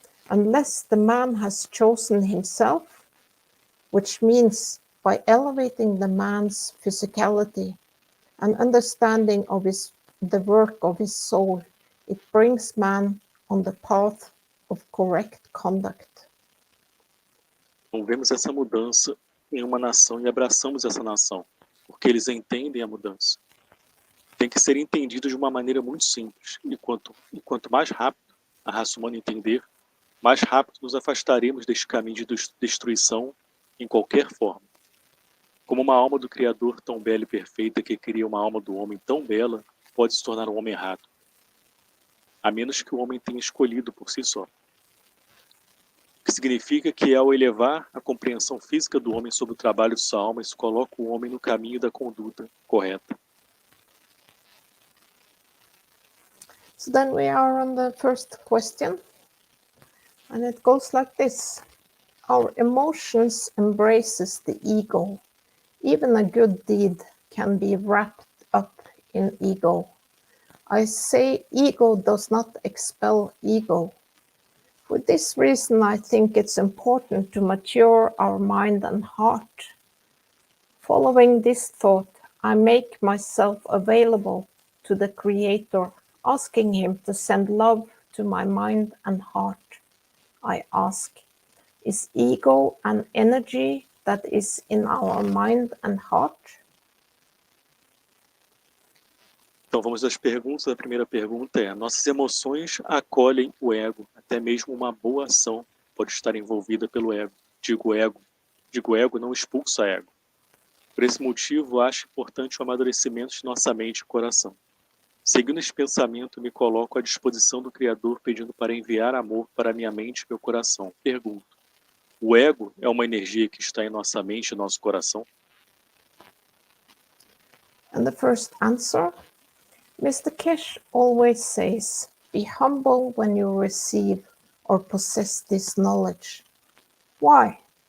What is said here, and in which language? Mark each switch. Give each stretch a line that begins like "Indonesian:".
English: Unless the man has chosen himself, which means by elevating the man's physicality and understanding of the work of his soul, it brings man on the path of correct conduct.
Portuguese: Então, vemos essa mudança em uma nação e abraçamos essa nação, porque eles entendem a mudança. Tem que ser entendido de uma maneira muito simples, e quanto mais rápido a raça humana entender, mais rápido nos afastaremos deste caminho de destruição em qualquer forma. Como uma alma do Criador tão bela e perfeita que cria uma alma do homem tão bela, pode se tornar um homem errado, a menos que o homem tenha escolhido por si só. O que significa que, ao elevar a compreensão física do homem sobre o trabalho de sua alma, isso coloca o homem no caminho da conduta correta.
English: So then we are on the first question, and it goes like this. Our emotions embraces the ego. Even a good deed can be wrapped up in ego. I say ego does not expel ego. For this reason, I think it's important to mature our mind and heart. Following this thought, I make myself available to the Creator, asking him to send love to my mind and heart. I ask, is ego an energy that is in our mind and heart?
Portuguese: Então vamos às perguntas. A primeira pergunta é: nossas emoções acolhem o ego, até mesmo uma boa ação pode estar envolvida pelo ego. Digo ego não expulsa ego. Por esse motivo, acho importante o amadurecimento de nossa mente e coração. Seguindo esse pensamento, me coloco à disposição do Criador, pedindo para enviar amor para minha mente e meu coração. Pergunto: o ego é uma energia que está em nossa mente e nosso coração?
English: And the first answer, Mr. Keshe always says, be humble when you receive or possess this knowledge. Why?